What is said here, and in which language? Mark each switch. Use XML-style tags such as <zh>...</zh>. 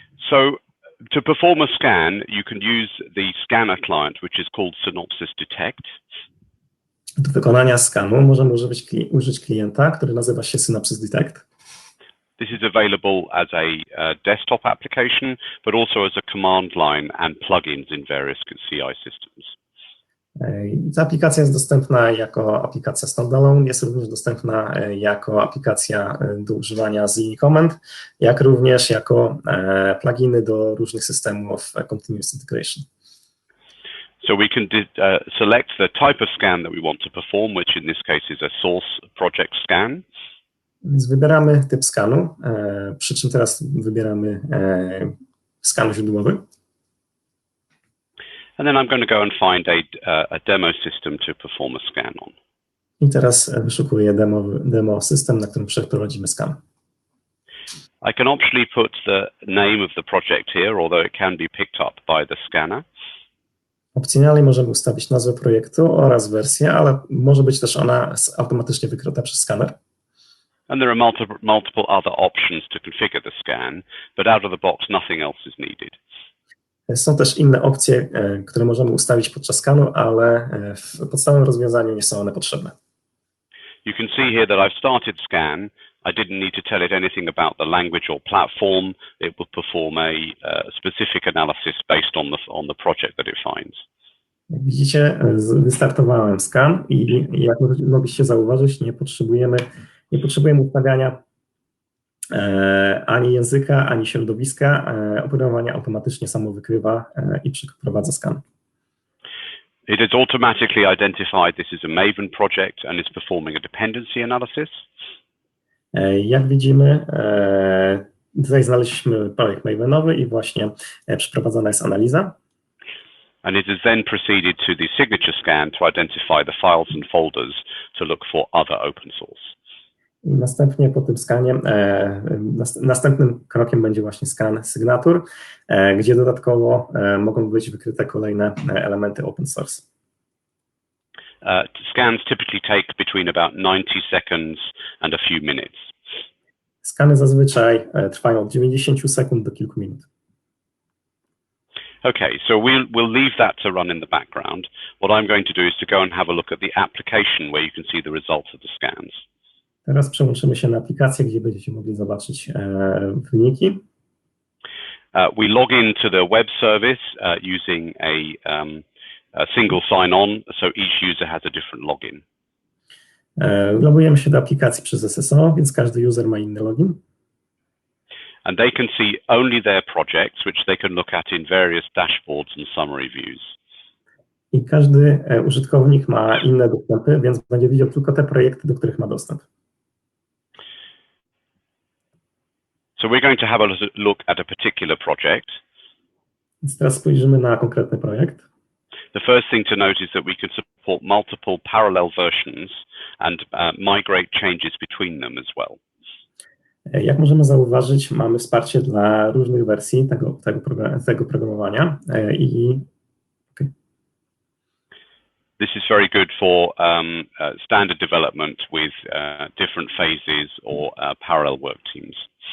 <en>So to perform a scan, you can use the scanner client, which is called Synopsys Detect.</en> <pl>Do wykonania skanu możemy użyć klienta, który nazywa się Synopsys Detect.</pl> <en>This is available as a desktop application, but also as a command line and plugins in various CI systems.</en> <pl>Ta aplikacja jest dostępna jako aplikacja standalone, jest również dostępna jako aplikacja do używania z linii command, jak również jako pluginy do różnych systemów continuous integration.</pl> <en>So we can select the type of scan that we want to perform, which in this case is a source project scan.</en> <pl>Więc wybieramy typ skanu, przy czym teraz wybieramy skan źródłowy.</pl> <en>And then I'm going to go and find a demo system to perform a scan on.</en> <pl>I teraz wyszukuję demo system, na którym przeprowadzimy skan.</pl> <en>I can optionally put the name of the project here, although it can be picked up by the scanner.</en> <pl>Opcjonalnie możemy ustawić nazwę projektu oraz wersję, ale może być też ona automatycznie wykryta przez skaner.</pl> <en>And there are multiple other options to configure the scan, but out of the box nothing else is needed.</en> <pl>Są też inne opcje, które możemy ustawić podczas skanu, ale w podstawowym rozwiązaniu nie są one potrzebne.</pl> <en>You can see here that I've started scan. I didn't need to tell it anything about the language or platform. It will perform a specific analysis based on the project that it finds.</en> <pl>Jak widzicie, wystartowałem skan i jak mogliście zauważyć, nie potrzebujemy ustawiania ani języka, ani środowiska. Oprogramowanie automatycznie samo wykrywa i przeprowadza skan.</pl> <en>It has automatically identified this is a Maven project and is performing a dependency analysis.</en> <pl>Jak widzimy, tutaj znaleźliśmy projekt Mavenowy i właśnie przeprowadzona jest analiza.</pl> <en>And it has then proceeded to the signature scan to identify the files and folders to look for other open source.</en> <pl>I następnie po tym skanie, następnym krokiem będzie właśnie skan sygnatur, gdzie dodatkowo mogą być wykryte kolejne elementy open source.</pl> <en>Scans typically take between about 90 seconds and a few minutes.</en> <pl>Skany zazwyczaj trwają od 90 sekund do kilku minut.</pl> <en>Okay, so we'll leave that to run in the background. What I'm going to do is to go and have a look at the application where you can see the results of the scans.</en> <pl>Teraz przełączymy się na aplikację, gdzie będziecie mogli zobaczyć wyniki.</pl> <en>We log into the web service using a single sign-on, so each user has a different login.</en> <pl>Logujemy się do aplikacji przez SSO, więc każdy user ma inny login.</pl> <en>And they can see only their projects, which they can look at in various dashboards and summary views.</en> <pl>I każdy użytkownik ma inne dostępy, więc będzie widział tylko te projekty, do których ma dostęp.</pl> <en>So we're going to have a look at a particular project.</en> <pl>Więc teraz spojrzymy na konkretny projekt.</pl> <en>The first thing to note is that we can support multiple parallel versions and migrate changes between them as well.</en> <pl>Jak możemy zauważyć, mamy wsparcie dla różnych wersji tego programowania i</pl> <en>This is very good for standard development with different phases or parallel work teams.</en>